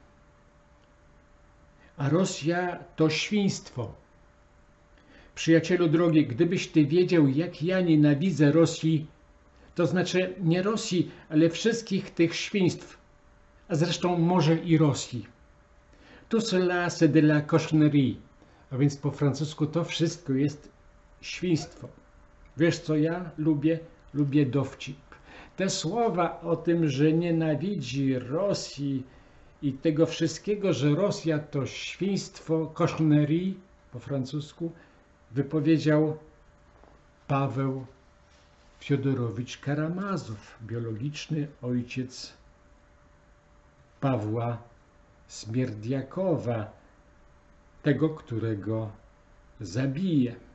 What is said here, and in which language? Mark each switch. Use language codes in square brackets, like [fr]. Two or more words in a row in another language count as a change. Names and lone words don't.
[pl] A Rosja to świństwo. Przyjacielu drogi, gdybyś ty wiedział, jak ja nienawidzę Rosji, to znaczy nie Rosji, ale wszystkich tych świństw, a zresztą może i Rosji. [fr] Tout cela c'est de la cochonnerie, [pl] a więc po francusku to wszystko jest świństwo. Wiesz co ja lubię? Lubię dowcip. Te słowa o tym, że nienawidzi Rosji i tego wszystkiego, że Rosja to świństwo, cochonnerie po francusku, wypowiedział Paweł Fiodorowicz Karamazow, biologiczny ojciec Pawła Śmierdziakowa, tego, którego zabije.